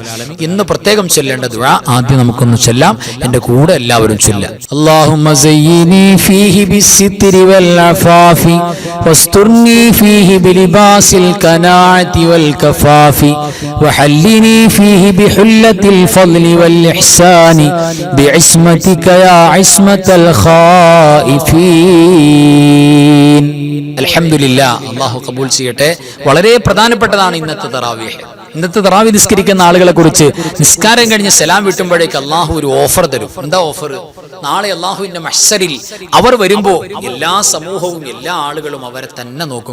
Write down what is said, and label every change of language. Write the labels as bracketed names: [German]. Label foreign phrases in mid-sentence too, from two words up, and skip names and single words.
[Malayalam] ഇന്ന് പ്രത്യേകം ചൊല്ലേണ്ട ദുആ ആദ്യം നമുക്കൊന്ന് ചൊല്ലാം. എൻ്റെ കൂടെ എല്ലാവരും ചൊല്ലാം. [Arabic] اللهم زيني فيه بالستر والعفاف واسترني فيه بلباس القناعة والكفاف وحلني فيه بحلية الفضل والإحسان بعصمتك يا عصمة الخائفين. [Malayalam] അൽഹംദുലില്ലാ, അല്ലാഹു ഖബൂൽ ചെയ്യട്ടെ. വളരെ പ്രധാനപ്പെട്ടതാണ് ഇന്നത്തെ തറാവീഹ്. ഇന്നത്തെ തറാവീഹ് നിസ്കരിക്കുന്ന ആളുകളെ കുറിച്ച് നിസ്കാരം കഴിഞ്ഞ് സലാം വിട്ടുമ്പോഴേക്ക് അല്ലാഹു ഒരു ഓഫർ തരും. എന്താ ഓഫർ? നാളെ അല്ലാഹുവിന്റെ മഹ്ശറിൽ അവർ വരുമ്പോ എല്ലാ സമൂഹവും, എല്ലാ ആളുകളും അവരെ തന്നെ നോക്കും.